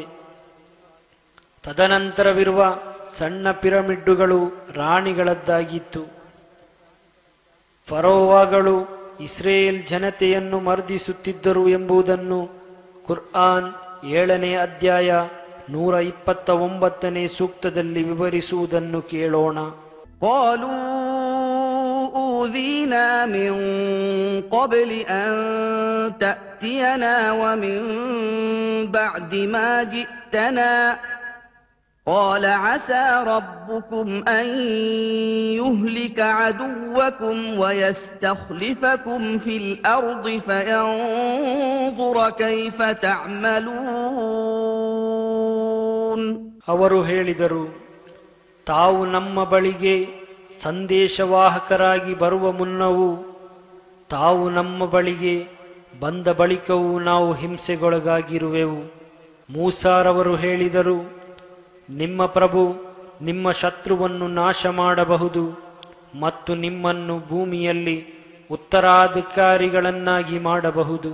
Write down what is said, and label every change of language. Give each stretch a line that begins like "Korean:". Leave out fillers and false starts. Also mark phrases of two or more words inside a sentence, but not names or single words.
Kannada: ತದನಂತರವಿರುವ ಸಣ್ಣ ಪಿರಮಿಡ್ಡುಗಳು ರಾಣಿಗಳದ್ದಾಗಿತ್ತು. ಫರೋವಾಗಳು ಇಸ್ರೇಲ್ ಜನತೆಯನ್ನು ಮರ್ದಿಸುತ್ತಿದ್ದರು ಎಂಬುದನ್ನು ಕುರ್ಆನ್ 7ನೇ ಅಧ್ಯಾಯ 129ನೇ ಸೂಕ್ತದಲ್ಲಿ ವಿವರಿಸುವುದನ್ನು ಕೇಳೋಣ.
Arabic: أوذينا من قبل أن تأتينا ومن بعد ما جئتنا قال عسى ربكم أن يهلك عدوكم ويستخلفكم في الأرض فينظر كيف تعملون.
Kannada: ಅವರು ಹೇಳಿದರು, ತಾವು ನಮ್ಮ ಬಳಿಗೆ ಸಂದೇಶವಾಹಕರಾಗಿ ಬರುವ ಮುನ್ನವೂ ತಾವು ನಮ್ಮ ಬಳಿಗೆ ಬಂದ ಬಳಿಕವೂ ನಾವು ಹಿಂಸೆಗೊಳಗಾಗಿರುವೆವು. ಮೂಸಾರವರು ಹೇಳಿದರು, ನಿಮ್ಮ ಪ್ರಭು ನಿಮ್ಮ ಶತ್ರುವನ್ನು ನಾಶ ಮಾಡಬಹುದು, ಮತ್ತು ನಿಮ್ಮನ್ನು ಭೂಮಿಯಲ್ಲಿ ಉತ್ತರಾಧಿಕಾರಿಗಳನ್ನಾಗಿ ಮಾಡಬಹುದು.